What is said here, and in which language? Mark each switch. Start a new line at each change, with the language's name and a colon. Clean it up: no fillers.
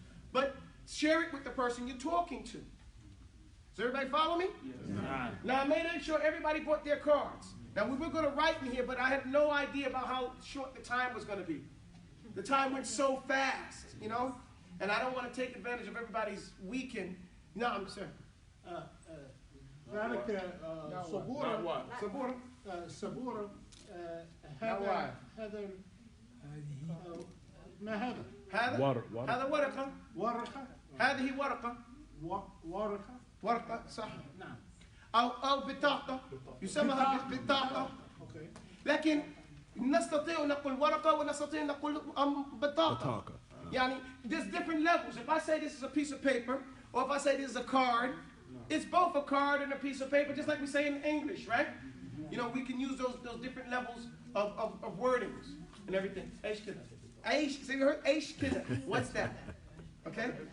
English: But share it with the person you're talking to. Does everybody follow me? Yes. Now I made sure everybody brought their cards. Now we were going to write in here, but I had no idea about how short the time was going to be. The time went so fast, and I don't want to take advantage of everybody's weekend. No, I'm sorry.
Arabic: ذلك صبورة صبورة هذا ما هذا؟ هذا ورقة. ورقة. هذه ورقة. ورقة صح. نعم. أو بطاقة يسمى بطاقة. لكن نستطيع نقول ورقة ونستطيع نقول بطاقة.
English: يعني there's different levels. If I say this is a piece of paper, or if I say this is a card, it's both a card and a piece of paper, just like we say in English, right? We can use those different levels of wordings and everything. Aish kida. Aish, see you heard? Aish kida. What's that? Okay?